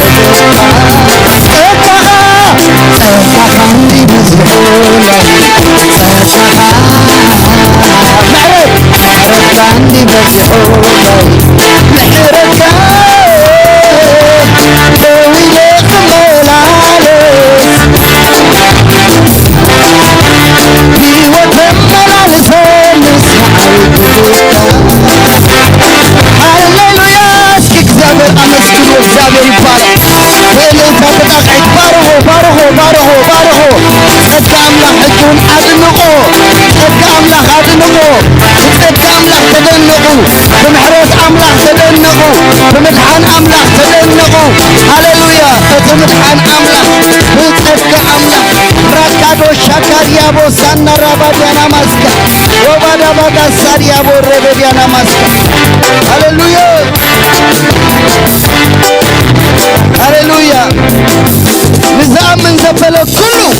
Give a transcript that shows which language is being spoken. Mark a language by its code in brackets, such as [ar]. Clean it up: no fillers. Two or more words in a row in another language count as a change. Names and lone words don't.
[ti] ጸጋኻ እንዲ በዝሖለይ ምሕረትካ እንዲ በዝሖለይ ምሕረትካ ደዊለ ክመላለስ ሕይወት ዘመላልሰኒ ስዓይ [am] ሃሌሉያ እስኪ እግዚአብሔር አመስግኑ እግዚአብሔር ይባረክ በእልልታ [ti] ተጣቃይት ባርሆ ባርሆ ባርሆ ባርሆ ጸጋ አምላኽ ሕጁን አድንቆ ጸጋ አምላኽ አድንቆ ጸጋ አምላኽ ተደነቁ ብምሕረት አምላኽ ተደነቁ ብምድሓን አምላኽ ተደነቁ ሃሌሉያ እቲ ምድሓን አምላኽ ብጸጋ አምላኽ ራካዶ ሻካዲያቦ ሳናራባዲያና ማስካ ወባዳባጋ ሳዲያቦ ረበዲያና ማስካ ሃሌሉያ ሃሌሉያ ንዝኣምን ዘበለ ኩሉ